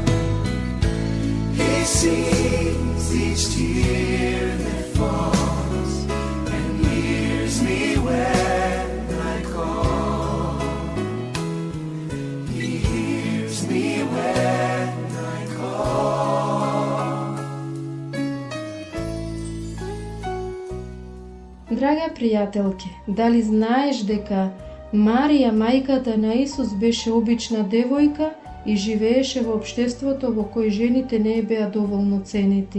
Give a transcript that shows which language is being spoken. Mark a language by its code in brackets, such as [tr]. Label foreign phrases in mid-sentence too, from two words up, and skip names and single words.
[en] He sees each tear that falls and hears me when I call. He hears me when I call. [mk] Драга пријателке, дали знаеш дека Марија, мајката на Исус, беше обична девојка и живееше во општеството во кој жените не беа доволно ценети.